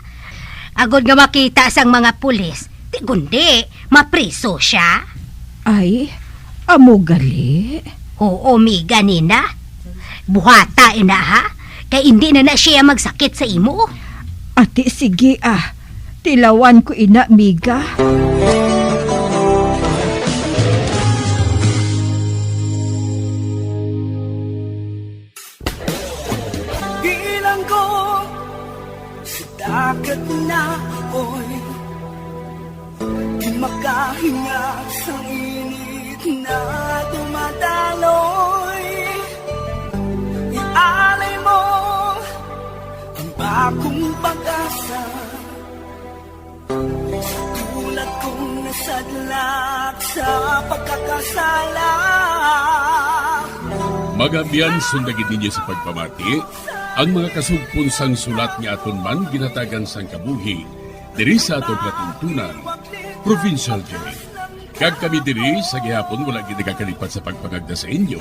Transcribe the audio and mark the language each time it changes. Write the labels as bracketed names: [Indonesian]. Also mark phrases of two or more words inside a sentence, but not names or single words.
[Hiligaynon] Agod nga makita sang mga pulis, di kundi mapriso siya. Ay, amo gali? Oo, Miga nina. Buhata ina ha. Kay hindi na siya magsakit sa imo. Ate, sige tilawan ko ina, Miga. [Filipino] Bilang ko sa dagat na ako'y di makahinga sa init na dumadaloy. Ialay mo ang bagong pag-asa sa tulad kong nasadlak sa pagkakasala. [Hiligaynon] Magabian sundagin ninyo sa pagpamati ang mga kasugpunsang sulat ni aton man ginatagan sang kabuhi diri sa atong katuntunan, Provincial Jail. Kag kami diri sa gihapon wala gid nagakalipat sa pagpangagda sa inyo.